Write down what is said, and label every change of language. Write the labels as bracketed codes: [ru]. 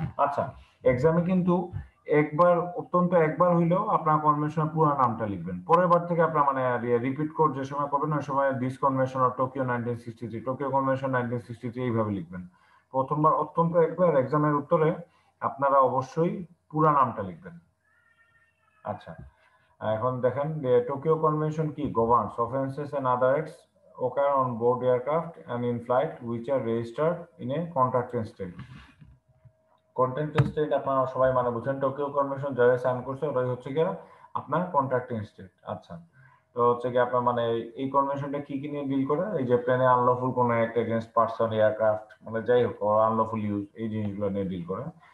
[bn] আচ্ছা, এক্সামে কিন্তু একবার অত্যন্ত একবার হইলেও আপনার কনভেনশনের পুরো নামটা লিখবেন, পরের বার থেকে আপনার মানে রিপিট কোড যে সময় করবেন ওই সময় this convention of Tokyo 1963, Tokyo convention 1963 এইভাবে লিখবেন। প্রথমবার অত্যন্ত একবার এক্সামের উত্তরে আপনারা অবশ্যই পুরো নামটা লিখবেন। আচ্ছা, এখন দেখেন যে [en] Tokyo convention কি governs offences and other acts occur on board aircraft and in flight which are registered in a contracting state. [bn] Contracting state আপনারা সবাই মানে বুঝেন, টোকিও কনভেনশন যারা সাইন করছে ওটাই হচ্ছে গিয়ে আপনার কন্ট্রাক্টিং স্টেট। আচ্ছা, তো হচ্ছে কি আপনার মানে এই কনভেনশনটা কি কি নিয়ে ডিল করে, এই যে প্লেনে আনলফুল কোনো একটা এগেইনস্ট পারসন এয়ারক্রাফট মানে যাই হোক আনলফুল ইউজ এই জিনিসগুলো নিয়ে ডিল করে।